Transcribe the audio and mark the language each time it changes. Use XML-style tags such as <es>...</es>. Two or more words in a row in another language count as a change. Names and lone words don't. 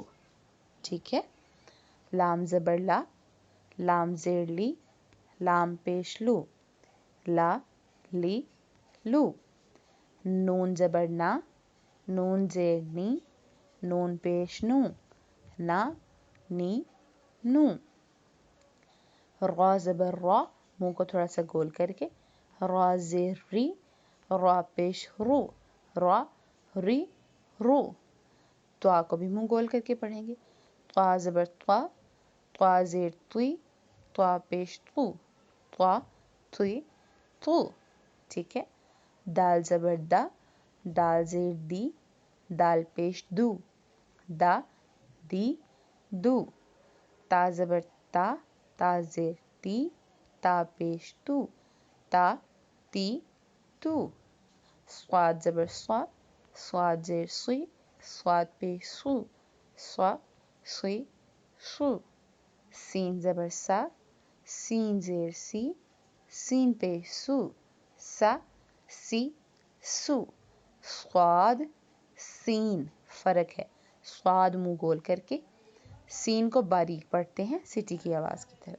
<ur>ٹھیک ہے، لام زبر لام زیر لی، لام پیش لو، لا لی لو. نون زبر نا، نون زیر نی، نون پیش نو، نا نی نو. را زبر را، منہ کو تھوڑا سا گول کر کے، را زیر ری، را پیش رو، را ری رو. طا کو بھی منہ گول کر کے پڑھیں گے، طا زبر طا، طا زیر توی، طا پیش تو، طا توی تو. ٹھیک ہے. دال زبر دا، دال زیر دی، دال پیش دو، دا دی دو. تا زبر تا، تا زیر تی، تا پیش تو، تا تی تو. صاد زبر صا، صاد زیر سوی، صاد پیش سو، صا سوی سو. سین زبر سا، سین زیر سی، سین پیش سو، سا سی سو. صاد سین، فرق ہے، صاد منہ گول کر کے، سین کو باریک پڑھتے ہیں سٹی کی آواز کی طرح.</ur>